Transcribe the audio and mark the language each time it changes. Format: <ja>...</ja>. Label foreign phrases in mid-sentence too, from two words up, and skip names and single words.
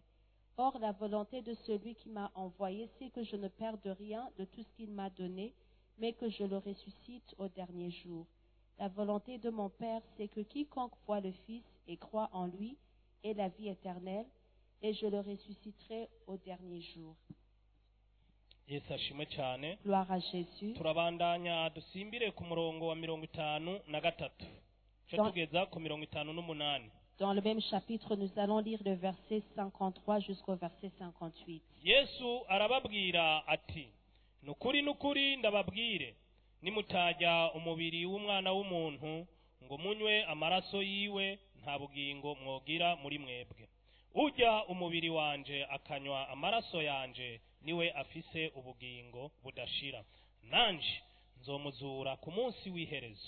<fr>Or, la volonté de celui qui m'a envoyé, c'est que je ne perde rien de tout ce qu'il m'a donné, mais que je le ressuscite au dernier jour. La volonté de mon Père, c'est que quiconque voit le Fils et croit en lui ait la vie éternelle, et je le ressusciterai au dernier jour.</fr> <rn>Yesu ashimwe cyane.</rn> <fr>Gloire à Jésus.</fr> <rn>Turabandanya dusimbire ku murongo wa 53 cyo tugeza ku 58.</rn> <fr>Dans le même chapitre, nous allons lire le verset 53 jusqu'au verset 58.</fr> <rn>Yesu arababwira ati nukuri ndababwire nimutajya umubiri w'umwana w'umuntu ngo munywe amaraso yiwe nta bugingo mwogira muri mwebwe. Ujya umubiri wanje akanywa amaraso yanje niwe afise ubugingo budashira, nanje nzomuzura ku munsi w'iherezo.</rn>